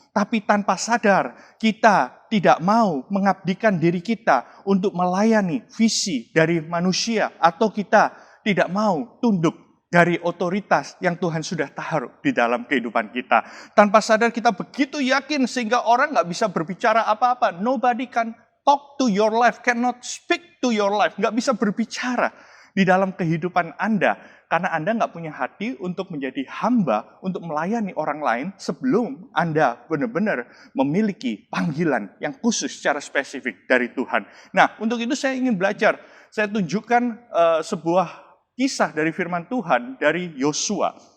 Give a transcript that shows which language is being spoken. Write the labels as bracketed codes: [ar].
[id] Tapi tanpa sadar, kita tidak mau mengabdikan diri kita untuk melayani visi dari manusia. Atau kita tidak mau tunduk dari otoritas yang Tuhan sudah taruh di dalam kehidupan kita. Tanpa sadar kita begitu yakin sehingga orang nggak bisa berbicara apa-apa. [en] Nobody can talk to your life, cannot speak to your life. [id] Nggak bisa berbicara di dalam kehidupan Anda. Karena Anda nggak punya hati untuk menjadi hamba, untuk melayani orang lain sebelum Anda benar-benar memiliki panggilan yang khusus secara spesifik dari Tuhan. Nah, untuk itu saya ingin belajar. Saya tunjukkan sebuah kisah dari firman Tuhan dari Yosua.